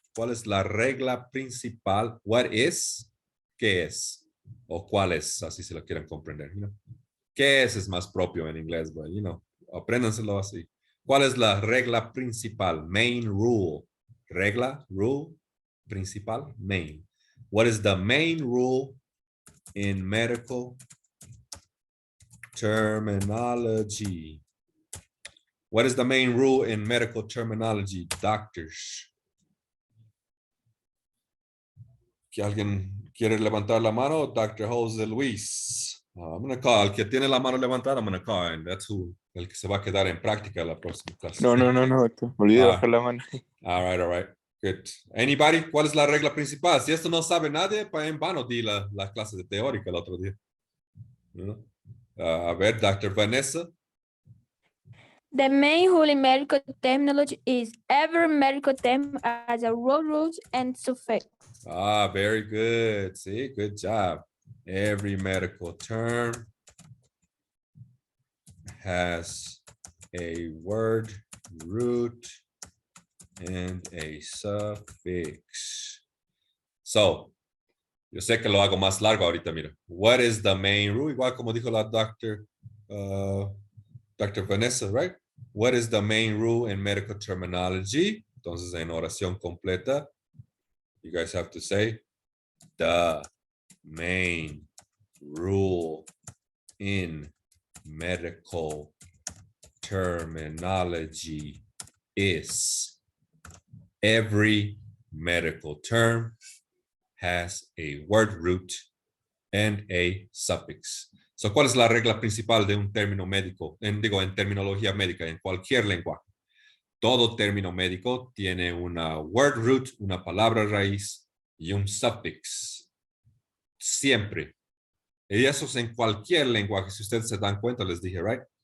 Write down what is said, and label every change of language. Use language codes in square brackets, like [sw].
[es] ¿Cuál es la regla principal? [en] What is? [es] ¿Qué es? O cuál es, así se lo quieren comprender. [en] You know? [es] ¿Qué es más propio en inglés? [en] But, you know, [es] apréndanselo así. ¿Cuál es la regla principal? [en] Main rule. Regla, rule, principal, main. What is the main rule in medical terminology? What is the main rule in medical terminology, doctors? [es] ¿Que alguien quiere levantar la mano? Dr. Jose Luis. [en] I'm going to call. [es] El que tiene la mano levantada, I'm going to call. [en] And that's who, [es] el que se va a quedar en práctica la próxima clase. No, doctor. Me olvidé de bajar la mano. [en] All right. Good. Anybody? [es] ¿Cuál es la regla principal? Si esto no sabe nadie, pues en vano di la clase de teórica el otro día. [en] You know? [es] A ver, [en] Dr. Vanessa. The main rule in medical terminology is every medical term has a word root and suffix. Very good. See, good job. Every medical term has a word root and a suffix. So, [es] yo sé que lo hago más largo ahorita, mira. [en] What is the main rule? [es] Igual como dijo la Dr. Vanessa, [en] right? What is the main rule in medical terminology? [es] Entonces, en oración completa, [en] you guys have to say, the main rule in medical terminology is every medical term has a word root and a suffix. [es] So, ¿cuál es la regla principal de un término médico? En terminología médica, en cualquier lenguaje. Todo término médico tiene una word root, una palabra raíz y un suffix. Siempre. Y eso es en cualquier lenguaje. Si ustedes se dan cuenta, les dije, [en] right?